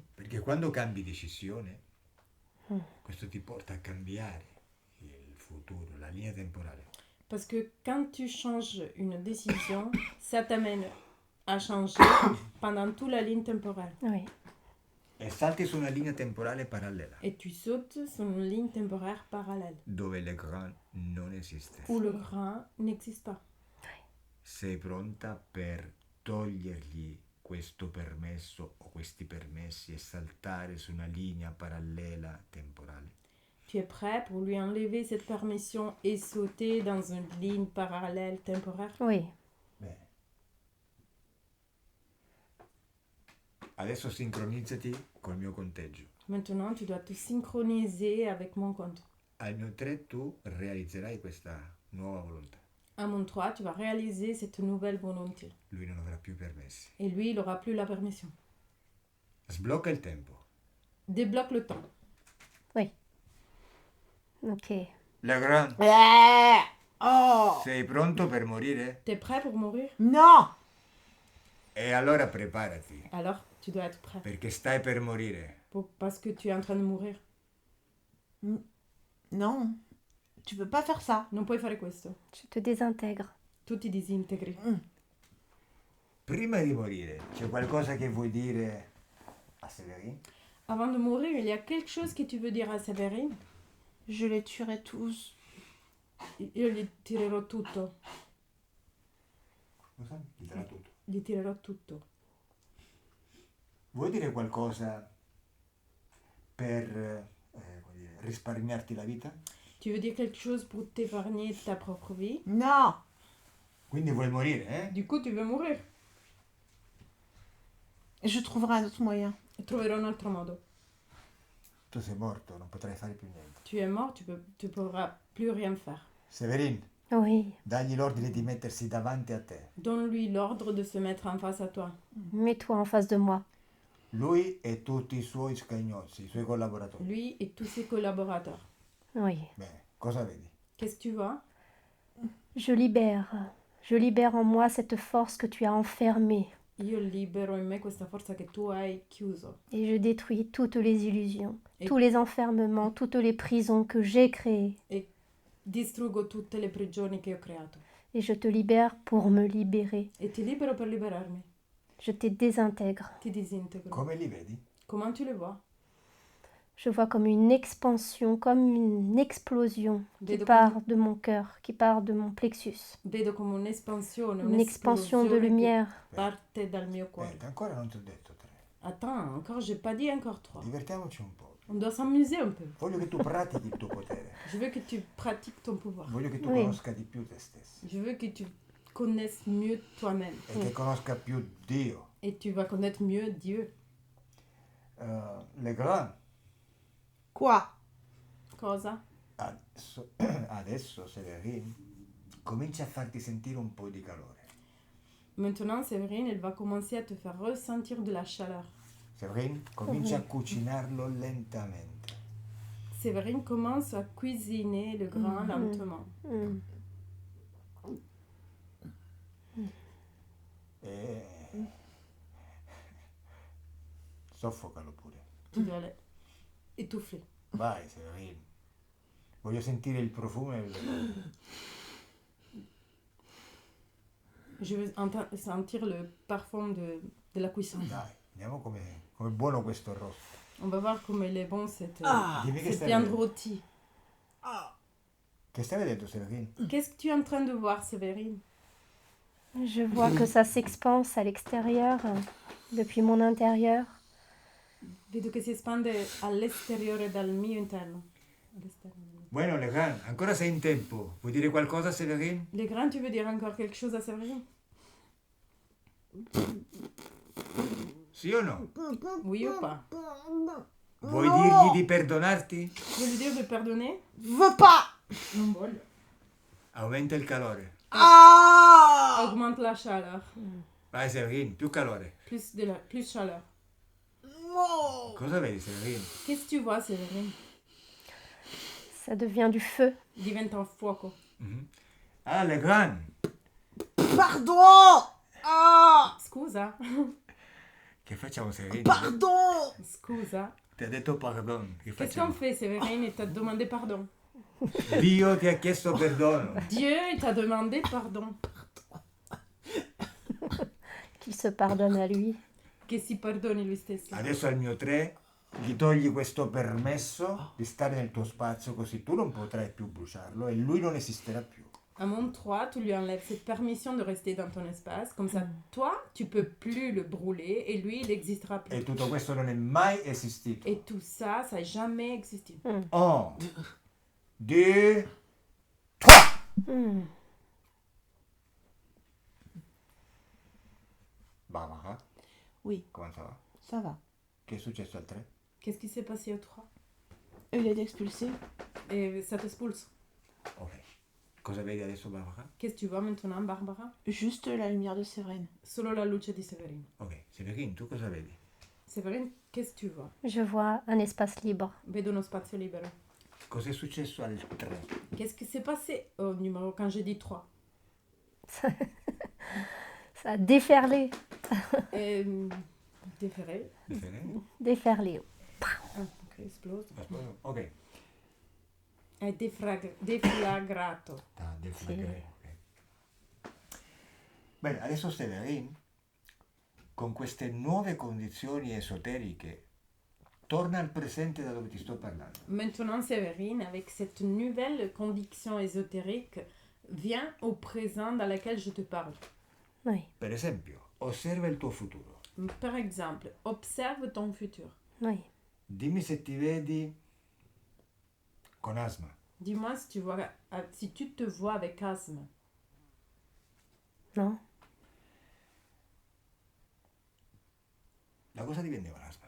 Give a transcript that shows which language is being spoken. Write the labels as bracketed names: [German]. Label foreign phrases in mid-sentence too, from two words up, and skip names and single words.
[Italian] Perché quando cambi decisione, questo ti porta a cambiare il futuro, la linea temporale. [French] Parce que quand tu changes une décision, ça t'amène à changer pendant toute la ligne temporelle. Oui. [Italian] E salti su una linea temporale parallela, [French] Et tu sautes sur une ligne temporaire parallèle, [Italian] dove le Gran non esiste. [French] où le grand n'existe pas. [Italian] Sei pronta per togliergli questo permesso o questi permessi e saltare su una linea parallela temporale? [French] Tu es prêt pour lui enlever cette permission et sauter dans une ligne parallèle temporaire? Oui. [Italian] Bene. Adesso sincronizzati col mio conteggio. [French] Maintenant, tu dois te synchroniser avec mon compte. [Italian] Al mio 3 tu realizzerai questa nuova volontà. [French] À mon 3, tu vas réaliser cette nouvelle volonté. [Italian] Lui non avrà più permessi. [French] Et lui, il n'aura plus la permission. [Italian] Sblocca il tempo. [French] Débloque le temps. Ok. [Italian] Le Gran, Oh sei pronto per morire? [French] T'es prêt pour mourir? non! [Italian] E allora preparati, [French] Alors, tu dois être prêt. [Italian] perché stai per morire. [French] Parce que tu es en train de mourir. Non, tu peux pas faire ça. [Italian] Non puoi fare questo. [French] Je te désintègre. [Italian] Tu ti disintegri. Prima di morire, c'è qualcosa che vuoi dire a Severin? [French] Avant de mourir, il y a quelque chose que tu veux dire à Séverine? Je les tuerai tous. [Italian] Io gli tirerò tutto. Cosa? Gli darà tutto. Gli tirerò tutto. Vuoi dire qualcosa per come dire, risparmiarti la vita? [French] Tu veux dire quelque chose pour t'épargner ta propre vie? Non! [Italian] Quindi vuoi morire, eh? [French] Du coup, tu veux mourir. Je trouverai un autre moyen. [Italian] Troverò un altro modo. Tu sei morto, non potrai fare più niente. [French] Tu es mort, tu pourras plus rien faire. [Italian] Severin, [French] Oui, [Italian] dagli l'ordine di mettersi davanti a te. [French] Donne-lui l'ordre de se mettre en face à toi. mets-toi en face de moi. [Italian] Lui e tutti i suoi scagnozzi, i suoi collaboratori. [French] Lui et tous ses collaborateurs. Oui, [Italian] Bene, cosa vedi? [French] Qu'est-ce que tu vois? je libère en moi cette force que tu as enfermée [Italian] Io libero in me questa forza che tu hai chiuso [French] et je détruis toutes les illusions, Et- tous les enfermements, toutes les prisons que j'ai créées [Italian] e distruggo tutte le prigioni che ho creato. [French] et je te libère pour me libérer. [Italian] E ti libero per liberarmi. [French] Je te désintègre. [Italian] Ti disintegro. Come li vedi? [French] Comment tu le vois? Je vois comme une expansion, comme une explosion qui [Italian] Vedo [French] part de mon cœur, qui part de mon plexus. [Italian] Vedo come un'espansione, [French] Une expansion de [Italian] un'esplosione che [French] lumière. [Italian] parte dal mio cuore. Ancora non ti ho detto tre. [French] Attends, encore, j'ai pas dit encore 3. [Italian] Divertiamoci un po'. [French] On doit s'amuser un peu. [Italian] Voglio che tu pratichi il tuo potere. [French] Je veux que tu pratiques ton pouvoir. [Italian] Voglio che tu [French] Oui. [Italian] conosca di più te stesso. [French] Je veux que tu connaisses mieux toi-même. [Italian] E che conosca più Dio. [French] Et tu vas connaître mieux Dieu. Le Grand, Quoi? [Italian] Cosa? adesso Severin, comincia a farti sentire un po' di calore. [French] Maintenant, Séverine, elle va commencer à te faire ressentir de la chaleur. [Italian] Severin, comincia a cucinarlo lentamente. [French] Séverine commence à cuisiner le grain lentement. Mm. [Italian] E soffocalo pure. [French] Tu dois l'étouffer. [Italian] Vai Severin. Voglio sentire il profumo del [French] Je veux sentir le parfum de la cuisson. [Italian] Dai, vediamo come buono questo rosso. [French] On va voir comme elle est bon cette, [Italian] Dimmi che [French] cette [Italian] stai [French] viande [Italian] vedendo. [French] rôtie. [Italian] Che stai vedendo Severin? [French] Qu'est-ce que tu es en train de voir, Séverine? Je vois que ça s'expanse à l'extérieur, depuis mon intérieur. [Italian] Vedo che si espande all'esteriore dal mio interno. All'esterno. Bueno, Legrand, ancora sei in tempo. Vuoi dire qualcosa Severin? [French] Les grains, tu veux dire encore quelque chose à Séverine? [Italian] Sì o no? [French] Oui ou pas? [Italian] Vuoi dirgli di perdonarti? [French] Tu veux lui dire de pardonner? Veux pas! [Italian] Non voglio. Aumenta il calore. Ah! [French] Augmente la chaleur. [Italian] Vai Severin, più calore. [French] Plus chaleur. [Italian] No! Cosa vedi Severin? [French] Qu'est-ce que tu vois, Séverine? Ça devient du feu. [Italian] Diventa un fuoco. Ah, Legrand, [French] Pardon! Ah! [Italian] Scusa. che facciamo Severin? [French] Pardon! [Italian] Scusa. Ti ha detto pardon. Che [French] Qu'est-ce qu'on [Italian] facciamo? [French] fait, Séverine? Il t'a demandé pardon. [Italian] Dio ti ha chiesto perdono. [French] Dieu, il t'a demandé pardon. Qu'il se pardonne à lui. [Italian] Che si pardoni lui stesso. Adesso al mio 3 gli togli questo permesso di stare nel tuo spazio, così tu non potrai più bruciarlo e lui non esisterà più. [French] À mon 3, tu lui enlèves cette permission de rester dans ton espace. Comme ça, toi, tu peux plus le brûler et lui, il n'existera plus. [Italian] E tutto questo non è mai esistito. [French] Et tout ça, ça n'a jamais existé. [Italian] 1, 2, Mm. Barbara, [French] Oui, come ça va? ça va. [Italian] Che è successo al 3? [French] Qu'est-ce qui s'est passé au 3? Il a été expulsé. Et ça t'expulse. Ok. [Italian] Cosa vedi adesso Barbara? [French] Qu'est-ce que tu vois maintenant, Barbara? Juste la lumière de Séverine. [Italian] Solo la luce di Séverine. Ok, Severin, tu cosa vedi? [French] Séverine, qu'est-ce que tu vois? Je vois un espace libre. [Italian] Vedo uno spazio libero. Cos'è successo al 3? [French] Qu'est-ce qui s'est passé au numéro quand j'ai dit 3? Ça a déferlé. Déferré. Déferlé. Ah, ok, explose. Ok. [Italian] È deflagrato. [French] Ah, deflagré, ok. [Italian] Bene, adesso Severin, con queste nuove condizioni esoteriche, torna al presente da dove ti sto parlando. [French] Maintenant, Séverine, avec cette nouvelle conviction ésotérique, viens au présent dans lequel je te parle. Oui, [Italian] Per esempio, osserva il tuo futuro. [French] Par exemple, observe ton futur. oui. [Italian] Dimmi se ti vedi con asma. [French] Dis-moi si tu vois, si tu te vois avec asthme. Non. [Italian] Da cosa dipendeva l'asma?